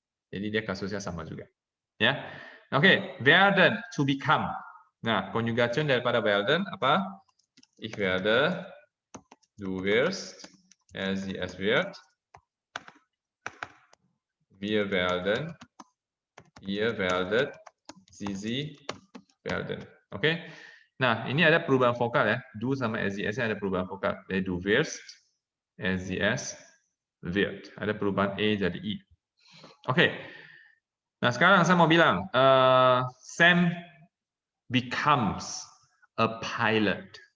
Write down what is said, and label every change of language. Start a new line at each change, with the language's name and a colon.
Indonesian: Jadi dia kasusnya sama juga. Ya. Oke, werden,
English: to become.
Indonesian: Nah, konjugasi daripada werden apa?
German: Ich werde, du wirst, er, sie, es wird. Wir werden, ihr werdet, sie werden.
Indonesian: Oke. Nah, ini ada perubahan vokal ya. Du sama SES ada perubahan vokal. Jadi
German: du wirst, SES wird.
Indonesian: Ada perubahan E jadi I. Oke. Nah, sekarang saya mau bilang,
English: Sam becomes a pilot.